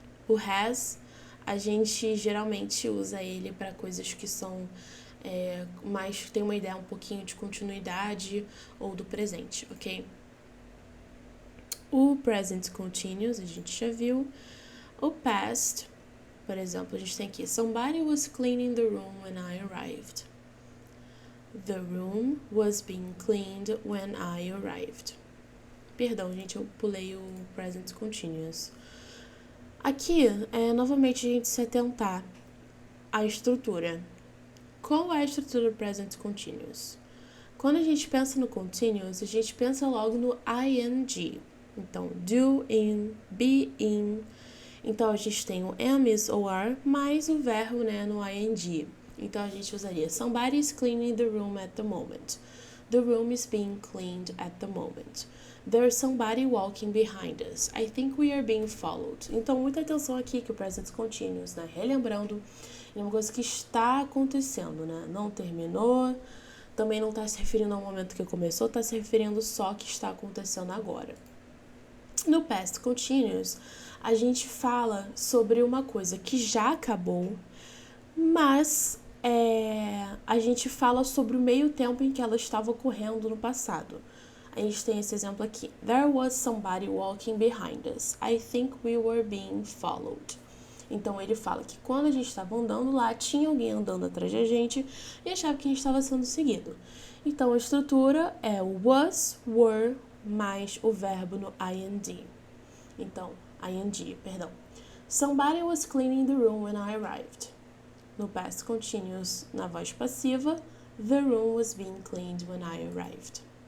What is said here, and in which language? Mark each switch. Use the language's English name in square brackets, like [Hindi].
[Portuguese] O has, a gente geralmente usa ele para coisas que são mais, tem uma ideia um pouquinho de continuidade ou do presente, ok? O present continuous, a gente já viu. O past, por exemplo, a gente tem aqui, [English] somebody was cleaning the room when I arrived. The room was being cleaned when I arrived. [Portuguese] Perdão, gente, eu pulei o present continuous. Aqui, novamente, a gente se atentar à estrutura. Qual é a estrutura do present continuous? Quando a gente pensa no continuous, a gente pensa logo no ing. Então, do, in, be, in. Então, a gente tem o am, is ou are, mais o verbo, né, no ing. Então, a gente usaria [English] somebody is cleaning the room at the moment. The room is being cleaned at the moment. There's somebody walking behind us. I think we are being followed. [Portuguese] Então, muita atenção aqui que o present continuous, né? Relembrando, é uma coisa que está acontecendo, né? Não terminou, também não está se referindo ao momento que começou, está se referindo só que está acontecendo agora. No past continuous, a gente fala sobre uma coisa que já acabou, mas a gente fala sobre o meio tempo em que ela estava ocorrendo no passado. A gente tem esse exemplo aqui. [English] There was somebody walking behind us. I think we were being followed. [Portuguese] Então, ele fala que quando a gente estava andando lá, tinha alguém andando atrás da gente e achava que a gente estava sendo seguido. Então, a estrutura é o was, were, mais o verbo no ing. Então, ing, perdão. [English] Somebody was cleaning the room when I arrived. No past continuous, [Portuguese] na voz passiva, [English] the room was being cleaned when I arrived.